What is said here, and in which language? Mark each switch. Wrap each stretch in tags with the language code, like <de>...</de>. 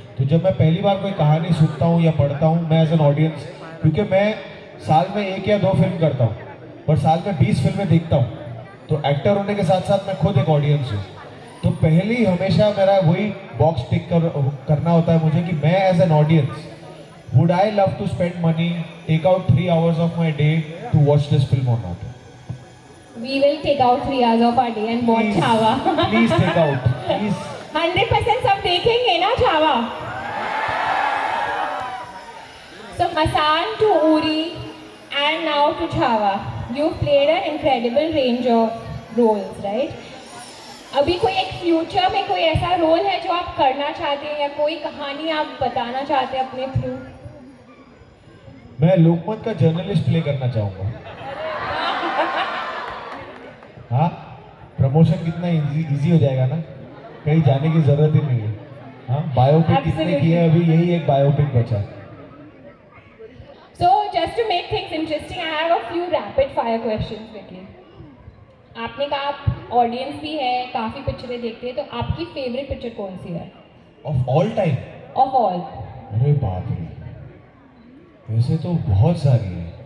<hi>तो जब मैं पहली बार कोई कहानी सुनता हूँ या पढ़ता हूँ, मैं</hi> <en>as an audience,</en> <hi>क्योंकि मैं साल में 1 या 2 फिल्म करता हूँ पर साल में 20 फिल्में देखता हूँ, तो एक्टर होने के साथ साथ मैं खुद एक ऑडियंस हूँ। तो पहले हमेशा मेरा वही बॉक्स टिक करना होता है मुझे कि मैं</hi> <en>As an audience would I love to spend money, take out 3 hours of my day to watch this film और not. We will take out 3 hours of our day and watch Chhaava. Please take out, please.</en> <hi>100% सब देखेंगे ना Chhaava?</hi> <en>So Masan to Uri and now to Chhawa, you played an incredible range of roles, right?</en> <hi>अभी कोई एक future में कोई ऐसा role है जो आप करना चाहते हैं, या कोई कहानी आप बताना चाहते हैं अपने थ्रू? मैं लोकमत का जर्नलिस्ट प्ले करना चाहूँगा। हाँ, प्रमोशन कितना इजी हो जाएगा ना, कहीं जाने की जरूरत ही नहीं है। हाँ, बायोपिक कितने किए हैं, अभी यही एक बायोपिक बचा।</hi> <en>So just to make things interesting, I have a few rapid fire questions with you.</en> <hi>आपने कहा आप ऑडियंस भी है, काफ़ी पिक्चरें देखते हैं, तो आपकी फेवरेट पिक्चर कौन सी है?</hi> <en>Of all time? Of all.</en> <hi>अरे बाप रे, वैसे तो बहुत सारी है।</hi>